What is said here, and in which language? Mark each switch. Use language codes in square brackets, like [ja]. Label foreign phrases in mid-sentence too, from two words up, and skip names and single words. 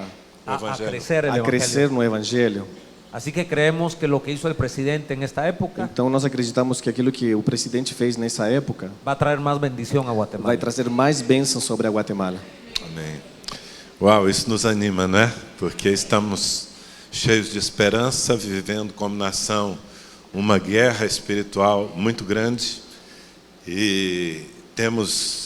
[es] Crecer el evangelio. [pt] crescer no evangelho. [es] Así que creemos que lo que hizo el presidente en esta época [pt] Então nós acreditamos que aquilo que o presidente fez nessa época [es] va a traer más bendición a Guatemala. [pt] vai trazer mais bênçãos sobre a Guatemala. Amém. Uau, isso nos anima, né? Porque estamos cheios de esperança, vivendo como nação uma guerra espiritual muito grande e temos